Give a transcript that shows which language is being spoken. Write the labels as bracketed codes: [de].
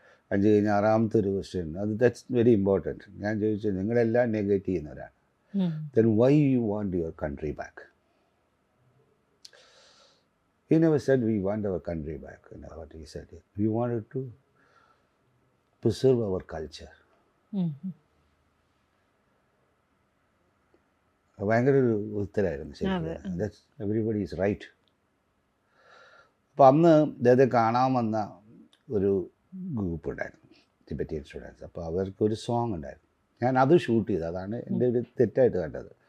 [ml] 5 കഴിഞ്ഞ 6ാമത്തെ ഒരു ക്വസ്റ്റ്യൻ, അത് [en] That's very important. [ml] ഞാൻ ചോദിച്ചത്, നിങ്ങളെല്ലാം നെഗറ്റ് ചെയ്യുന്നവരാണ്, [en] then why you want your country back? He never said we want our country back. You know what he said? We wanted to preserve our culture. [ml] ഭയങ്കര ഒരു ഉത്തരമായിരുന്നു ശരിക്കും. [en] That's everybody is right. [ml] അപ്പോൾ അന്ന് അദ്ദേഹത്തെ കാണാൻ വന്ന ഒരു ഗ്രൂപ്പ് ഉണ്ടായിരുന്നു, ടിബറ്റിയൻ സ്റ്റുഡൻസ്. അപ്പോൾ അവർക്കൊരു സോങ് ഉണ്ടായിരുന്നു. ഞാൻ അത് ഷൂട്ട് ചെയ്തു. അതാണ് എൻ്റെ ഒരു തെറ്റായിട്ട് കണ്ടത്.